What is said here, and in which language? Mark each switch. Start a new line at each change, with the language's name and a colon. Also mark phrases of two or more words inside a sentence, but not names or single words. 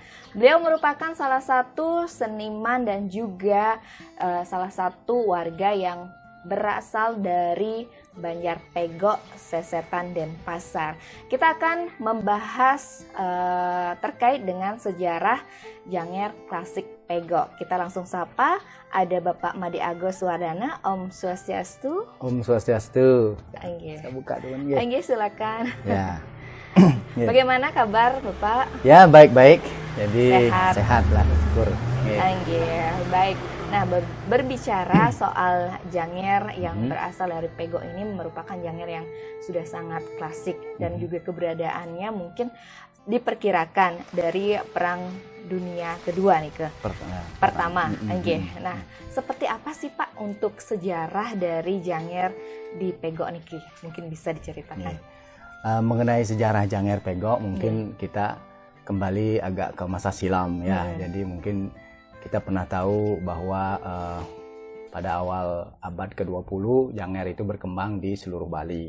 Indonesian: Beliau merupakan salah satu seniman dan juga salah satu warga yang berasal dari Banjar Pegok Sesetan Denpasar. Kita akan membahas terkait dengan sejarah janger klasik Pegok. Kita langsung sapa, ada Bapak Made Agus Wardana.
Balinese: Om Swastiastu. Om Swastiastu.
Indonesian: Saya buka dulu ya. Silakan. Ya. Bagaimana kabar Bapak? Ya, baik-baik. Jadi sehat lah, syukur. Baik. Nah, berbicara soal janger yang berasal dari Pegok ini merupakan janger yang sudah sangat klasik dan juga keberadaannya mungkin diperkirakan dari Perang Dunia Kedua nih pertama. Nah, seperti apa sih Pak untuk sejarah dari janger di Pegok niki? Mungkin bisa diceritakan. Mengenai sejarah janger Pegok mungkin kita kembali agak ke masa silam ya. Jadi mungkin kita pernah tahu bahwa pada awal abad ke-20 janger itu berkembang di seluruh Bali.